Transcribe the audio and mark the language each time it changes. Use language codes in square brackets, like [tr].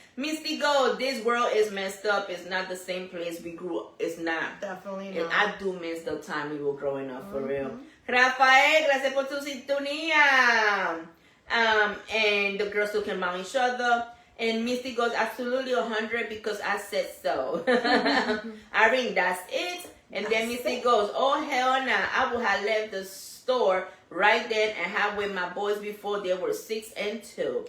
[en] Misty Gold, this world is messed up. It's not the same place we grew up. It's not. Definitely And not. I do miss the time we were growing up, for real. [es] Rafael, gracias por tu sintonía. [en] And the girls talking about each other. And Misty goes, absolutely 100 because I said so. Irene, that's it. And then Misty goes, oh, hell nah. I would have left the store right then and have with my boys before they were 6 and 2.